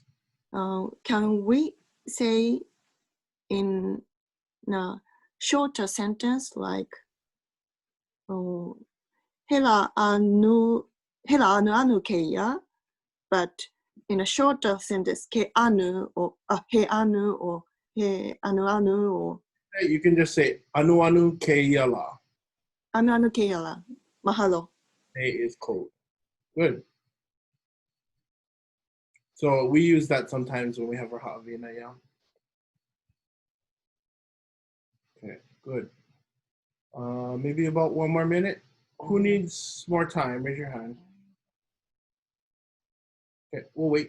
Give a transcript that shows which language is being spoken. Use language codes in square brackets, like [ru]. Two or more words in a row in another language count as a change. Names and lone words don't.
[en] Can we say in a shorter sentence like [haw] hela anu kēia, [en] but in a shorter sentence [haw] ke anu [en] or [haw] he anu [en] or [haw] he anu [en] or You can just say [haw] anu kēia la. Anu kēia la. Mahalo. [en] Hey is cold. Good. So we use that sometimes when we have our ha'awina, yeah. Okay, good. Maybe about 1 more minute. Who needs more time? Raise your hand. Okay, we'll wait.